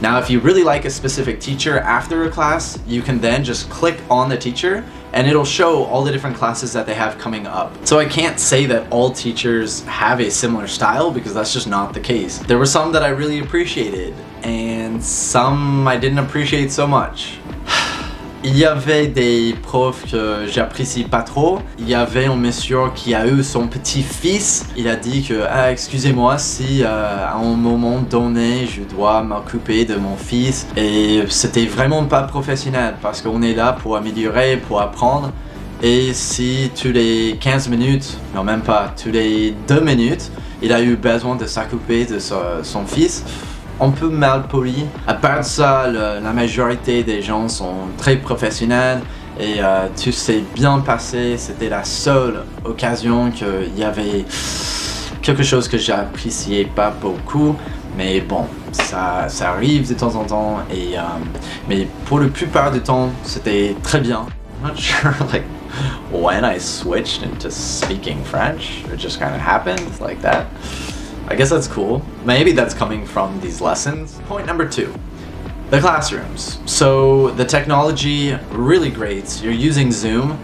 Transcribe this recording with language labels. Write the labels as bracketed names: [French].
[English] Now, if you really like a specific teacher after a class, you can then just click on the teacher and it'll show all the different classes that they have coming up. So I can't say that all teachers have a similar style because that's just not the case. There were some that I really appreciated and some I didn't appreciate so much. [French] Il y avait des profs que j'apprécie pas trop. Il y avait un monsieur qui a eu son petit-fils. Il a dit que excusez-moi si à un moment donné je dois m'occuper de mon fils. Et c'était vraiment pas professionnel parce qu'on est là pour améliorer, pour apprendre. Et si tous les 15 minutes, non même pas, tous les 2 minutes, il a eu besoin de s'occuper de son fils, un peu mal poli. À part ça, la majorité des gens sont très professionnels et tout s'est bien passé. C'était la seule occasion qu'il y avait quelque chose que j'appréciais pas beaucoup, mais bon, ça arrive de temps en temps. Et mais pour la plupart du temps, c'était très bien. [English] I'm not sure like when I switched into speaking French, it just kind of happened like that. I guess that's cool. Maybe that's coming from these lessons. Point number 2, the classrooms. So the technology, really great. You're using Zoom.